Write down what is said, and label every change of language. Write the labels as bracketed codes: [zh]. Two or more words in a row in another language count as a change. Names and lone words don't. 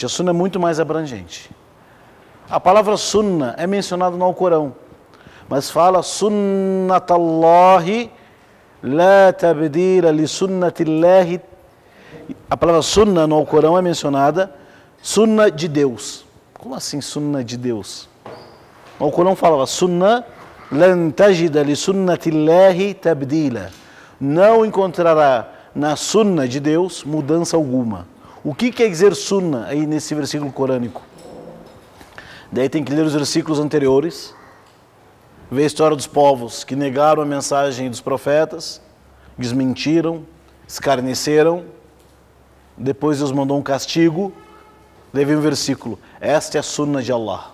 [pt] A Sunnah é muito mais abrangente. A palavra Sunnah é mencionada no Alcorão, mas fala [ar] سنة الله لا تبديل لسنة الله. [pt] A palavra Sunnah no Alcorão é mencionada Sunnah de Deus. Como assim Sunnah de Deus? No Alcorão falava [ar] سنة لن تجد لسنة الله تبديلا. [pt] Não encontrará na Sunnah de Deus mudança alguma. O que quer dizer Sunnah aí nesse versículo corânico? Daí tem que ler os versículos anteriores, ver a história dos povos que negaram a mensagem dos profetas, desmentiram, escarneceram, depois Deus mandou um castigo, daí vem um versículo, esta é a Sunnah de Allah.